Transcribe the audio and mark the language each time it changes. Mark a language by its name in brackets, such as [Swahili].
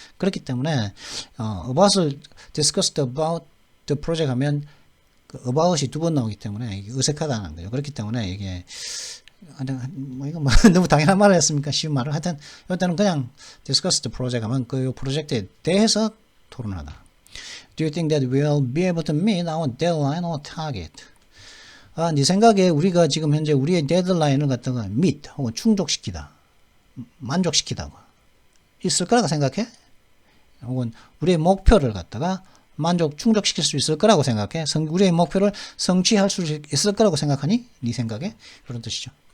[Korean] 그렇기 때문에 about을 [English] discussed about the project [Korean] 하면 about이 두 번 나오기 때문에 이게 어색하다는 거죠. 그렇기 때문에 이게 이거 너무 당연한 말을 했습니까? 쉬운 말을 하여튼 일단은 그냥 [English] discuss the project [Korean] 하면 그 프로젝트에 대해서 토론하다. [English] Do you think that we'll be able to meet our deadline or target? [Korean] 네 생각에 우리가 지금 현재 우리의 데드라인을 갖다가 meet 혹은 충족시키다, 만족시키다가 있을 거라고 생각해? 혹은 우리의 목표를 갖다가 충족시킬 수 있을 거라고 생각해? 우리의 목표를 성취할 수 있을 거라고 생각하니? 네 생각에? 그런 뜻이죠.